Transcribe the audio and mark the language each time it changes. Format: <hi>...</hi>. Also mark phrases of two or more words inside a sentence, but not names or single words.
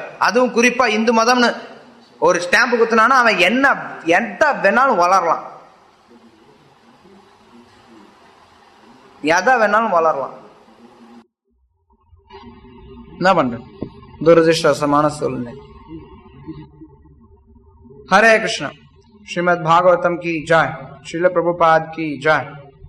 <ta>அதுவும் குறிப்பா இந்து மதம்னு ஒரு ஸ்டாம்பு குத்துனானா அவன் எந்த வேணாலும் வளரலாம், எதை வேணாலும் வளரலாம். என்ன பண்ற? துரதிருஷ்டவசமான சூழ்நிலை.</ta> <hi>हरे कृष्ण। श्रीमद् भागवतम की जय। श्रील प्रभुपाद की जय।</hi>